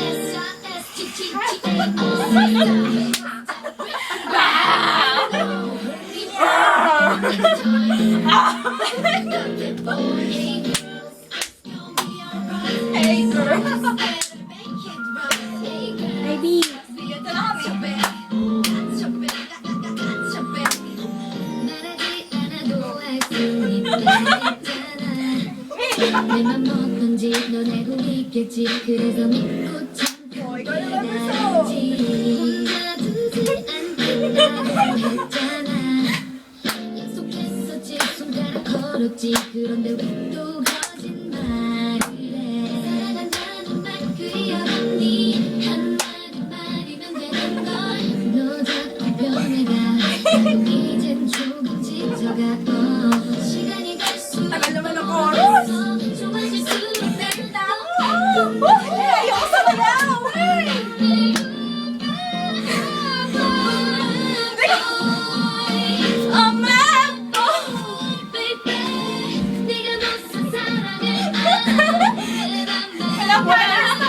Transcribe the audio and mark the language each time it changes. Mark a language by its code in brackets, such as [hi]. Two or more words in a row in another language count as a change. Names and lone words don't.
[en] Hey, girl. Baby. [tl] Ito na kami. [ko] 내맘 어떤지 넌 알고 있겠지 그래서 믿고 참고 이거 해봤어. 기다리지 혼자 두지 않겠다고 했잖아 약속했었지 손가락 걸었지 그런데 왜 또 거짓말을 해 사랑한다는 말 그리워봤니 한마디만이면 되는걸 너 자꾸 변해가 이젠 조금 지쳐가 시간이 갈수록 [tl] Tagal naman ng chorus. [ko] 좋아질 수 있다 [tl] Ayoko sa bayaw. Alam ko na ako.